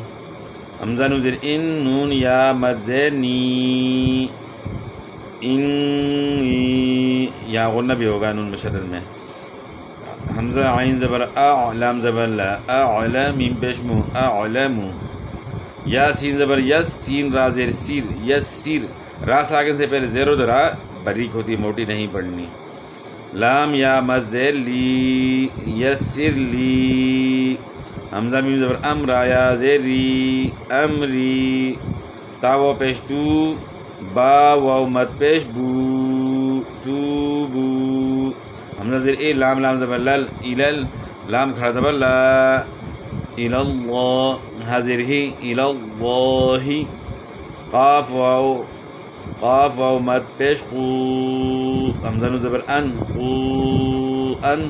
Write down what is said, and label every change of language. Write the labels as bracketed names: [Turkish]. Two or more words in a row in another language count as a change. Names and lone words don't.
[Urdu] حمزہ نون زیر ان نون یا مد زیر نی انی، یہاں غنہ بھی ہوگا نون مشدد میں. حمزہ عین زبر اع لام زبر لا اعلم میم پیش مو اعلم. یا سین زبر یس سین را زیر سیر یس سیر. را ساکن سے پہلے زیر و درا باریک ہوتی، موٹی نہیں پڑھنی. لام یا مد زیر لی یسر لی. حمزہ میم زبر ام را یا زیر ری امری. تا و پیش تو با و مد پیش بو تو بو. حمزہ زیر اے لام لام زبر لل الل لام کھڑا زبر لا اللہ حاضر ہی اللہ. قاف واو مد پیش قو. حمزہ نون زبر ان قو ان.